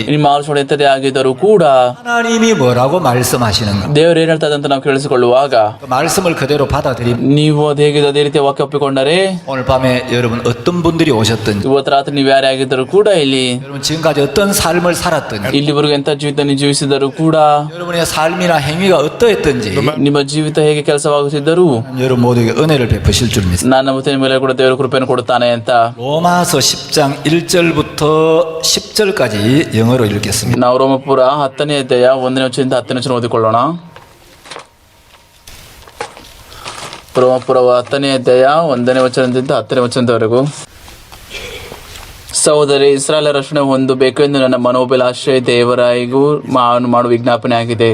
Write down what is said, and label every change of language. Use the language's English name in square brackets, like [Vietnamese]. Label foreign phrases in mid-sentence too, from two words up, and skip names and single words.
[Kannada] ನಿಮ್ಮ ಆಲೋಚನೆ ಎಂತದೇ ಆಗಿದ್ದರೂ ಕೂಡ [Korean] 하나님이 뭐라고 말씀하시는가? [Kannada] ದೇವರು ಏನ್ ಹೇಳ್ತದೆ ಅಂತ ನಾವು ಕೇಳಿಸಿಕೊಳ್ಳುವಾಗ [Korean] 그 말씀을 그대로 받아들이면 [Kannada] ನೀವು ಅದು ಹೇಗಿದೆ ಅದೇ ರೀತಿ ವಾಕ್ಯ ಒಪ್ಪಿಕೊಂಡರೆ, [Korean] 오늘 밤에 여러분 어떤 분들이 오셨든지 [Kannada] ಇವತ್ತು ರಾತ್ರಿ ನೀವು ಯಾರೇ ಆಗಿದ್ದರೂ ಕೂಡ [Korean] 여러분 지금까지 어떤 삶을 살았든지 [Kannada] ಇಲ್ಲಿವರೆಗೂ ಎಂತ ಜೀವಿತ ನೀವು ಜೀವಿಸಿದರೂ ಕೂಡ [Korean] 여러분의 삶이나 행위가 어떠했든지 [Kannada] ನಿಮ್ಮ ಜೀವಿತ ಹೇಗೆ ಕೆಲಸವಾಗುತ್ತಿದ್ದರೂ [Korean] 여러분 모두에게 은혜를 베푸실 줄 믿습니다. [Kannada] ನನ್ನ ಮತ್ತೆ ನಿಮ್ಮ ಮೇಲೆ ಕೂಡ ದೇವರು ಕೃಪೆಯನ್ನು ಕೊಡುತ್ತಾನೆ ಅಂತ. [Korean] 로마서 10장 1절부터 10절까지 영어로 읽겠습니다. [Kannada] ನಾವು ರೋಮಪುರ 10ನೇ ಅಧ್ಯಾಯ 1ನೇ ವಚನದಿಂದ 10ನೇ ವಚನ ಓದಿಕೊಳ್ಳೋಣ. ರೋಮಪುರ 10ನೇ ಅಧ್ಯಾಯ 1ನೇ ವಚನದಿಂದ 10ನೇ ವಚನದವರೆಗೂ. ಸಹೋದರಿ, ಇಸ್ರಾಯೇಲ್ ರಕ್ಷಣೆ ಹೊಂದಬೇಕು ಎಂದು ನನ್ನ ಮನೋಭಿಲಾಷೆ ದೇವರಾಯಿಗೂ ಮಾಡುವ ವಿಜ್ಞಾಪನೆ ಆಗಿದೆ.